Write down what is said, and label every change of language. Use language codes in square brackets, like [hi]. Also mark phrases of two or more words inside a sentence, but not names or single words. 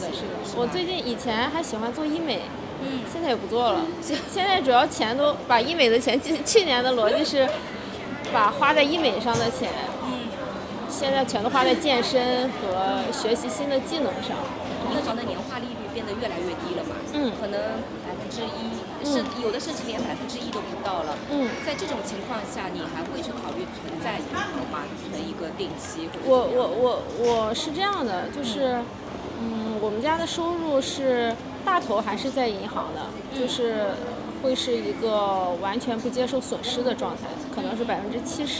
[zh] 我最近以前還喜歡做醫美，現在也不做了，現在主要錢都把醫美的錢，去年的邏輯是把花在醫美上的錢。現在全都花在健身和學習新的技能上。銀行的年化利率變得越來越低了嘛？可能1%，是有的甚至連1%都不到了。在這種情況下，你還會去考慮存在銀行嗎？存一個定期？我是這樣的，就是我們家的收入是大頭還是在銀行的，就是會是一個完全不接受損失的狀態，可能是70%。